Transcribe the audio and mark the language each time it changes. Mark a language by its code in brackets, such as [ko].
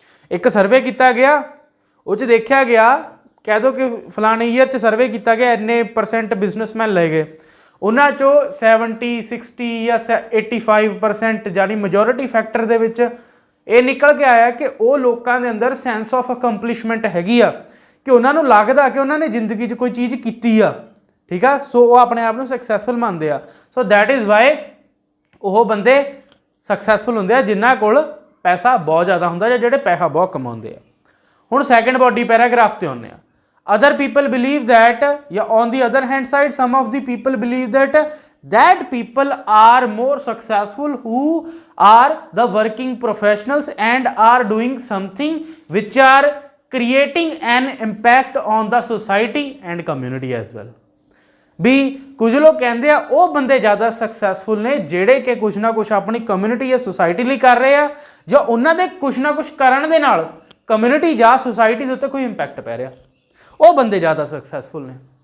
[pa] ਇੱਕ ਸਰਵੇ ਕੀਤਾ ਗਿਆ, ਉਹ 'ਚ ਦੇਖਿਆ ਗਿਆ, ਕਹਿ ਦਿਓ ਕਿ ਫਲਾਣੇ ਈਅਰ 'ਚ ਸਰਵੇ ਕੀਤਾ ਗਿਆ, ਇੰਨੇ % ਬਿਜ਼ਨਸਮੈਨ ਲੈ ਗਏ, ਉਹਨਾਂ 'ਚੋਂ 70, 60 ਜਾਂ 85% ਜਾਨੀ ਮੈਜੋਰਿਟੀ ਫੈਕਟਰ ਦੇ ਵਿੱਚ ਇਹ ਨਿਕਲ ਕੇ ਆਇਆ ਕਿ ਉਹ ਲੋਕਾਂ ਦੇ ਅੰਦਰ [en] sense of accomplishment [pa] ਹੈਗੀ ਆ, ਕਿ ਉਹਨਾਂ ਨੂੰ ਲੱਗਦਾ ਕਿ ਉਹਨਾਂ ਨੇ ਜ਼ਿੰਦਗੀ 'ਚ ਕੋਈ ਚੀਜ਼ ਕੀਤੀ ਆ। ਠੀਕ ਆ, ਸੋ ਉਹ ਆਪਣੇ ਆਪ ਨੂੰ ਸਕਸੈਸਫੁਲ ਮੰਨਦੇ ਆ। [en] so that is why [pa] ਉਹ ਬੰਦੇ ਸਕਸੈਸਫੁਲ ਹੁੰਦੇ ਆ ਜਿਨ੍ਹਾਂ ਕੋਲ ਪੈਸਾ ਬਹੁਤ ਜ਼ਿਆਦਾ ਹੁੰਦਾ ਜਾਂ ਜਿਹੜੇ ਪੈਸਾ ਬਹੁਤ ਕਮਾਉਂਦੇ ਆ। ਹੁਣ ਸੈਕੰਡ ਬੋਡੀ ਪੈਰਾਗ੍ਰਾਫ ਤੇ ਆਉਂਦੇ ਆ। [en] other people believe that, yeah, on the other hand side some of the people believe that people are more successful who are the working professionals and are doing something which are creating an impact on the society and community as well। [pa] ਵੀ ਕੁਝ ਲੋਕ ਕਹਿੰਦੇ ਆ ਉਹ ਬੰਦੇ ਜ਼ਿਆਦਾ successful ਨੇ ਜਿਹੜੇ ਕਿ ਕੁਛ ਨਾ ਕੁਛ ਆਪਣੀ ਕਮਿਊਨਿਟੀ ਜਾਂ ਸੁਸਾਇਟੀ ਲਈ ਕਰ ਰਹੇ ਆ, ਜਾਂ ਉਹਨਾਂ ਦੇ ਕੁਛ ਨਾ ਕੁਛ ਕਰਨ ਦੇ ਨਾਲ ਕਮਿਊਨਿਟੀ ਜਾਂ ਸੁਸਾਇਟੀ ਦੇ ਉੱਤੇ ਕੋਈ ਇੰਪੈਕਟ ਪੈ ਰਿਹਾ, ਉਹ ਬੰਦੇ ਜ਼ਿਆਦਾ ਸਕਸੈਸਫੁਲ ਨੇ।